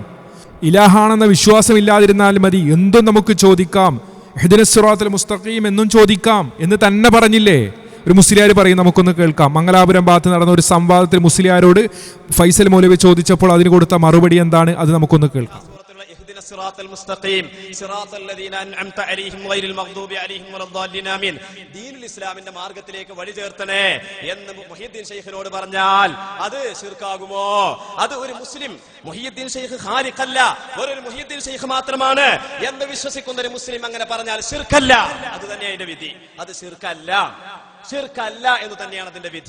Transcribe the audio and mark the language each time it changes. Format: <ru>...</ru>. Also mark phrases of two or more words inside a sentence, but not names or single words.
<ml>ഇലാഹാണെന്ന വിശ്വാസമില്ലാതിരുന്നാൽ മതി, എന്തും നമുക്ക് ചോദിക്കാം,</ml> <ar>اهدنا الصراط المستقيم</ar> <ml>എന്നും ചോദിക്കാം എന്ന് തന്നെ പറഞ്ഞില്ലേ ഒരു മുസ്ലിയാർ പറയും. നമുക്കൊന്ന് കേൾക്കാം. മംഗലാപുരം ഭാഗത്ത് നടന്ന ഒരു സംവാദത്തിൽ മുസ്ലിയാരോട് ഫൈസൽ മൗലവി ചോദിച്ചപ്പോൾ അതിന് കൊടുത്ത മറുപടി എന്താണ്, അത് നമുക്കൊന്ന് കേൾക്കാം.</ml> <ar>الصراط المستقيم صراط الذين أنعمت عليهم غير المغضوب عليهم ولا الضالين آمين.</ar> <ml>ദീനുൽ ഇസ്ലാമിന്റെ മാർഗ്ഗത്തിലേക്ക് വഴി ചേർത്തണേ എന്ന് മുഹിയുദ്ദീൻ ശൈഖിനോട് പറഞ്ഞാൽ അത് ശിർക്കാകുമോ? അത് ഒരു മുസ്ലിം മുഹിയുദ്ദീൻ ശൈഖ് ഖാലിഖല്ല, ഒരു മുഹിയുദ്ദീൻ ശൈഖ് മാത്രമാണ് എന്ന് വിശ്വസിക്കുന്ന ഒരു മുസ്ലിം അങ്ങനെ പറഞ്ഞാൽ ശിർക്കല്ല. അത് തന്നെയാണ് അതിന്റെ വിധി. അത് ശിർക്കല്ല എന്ന് തന്നെയാണ് അതിന്റെ വിധി.</ml>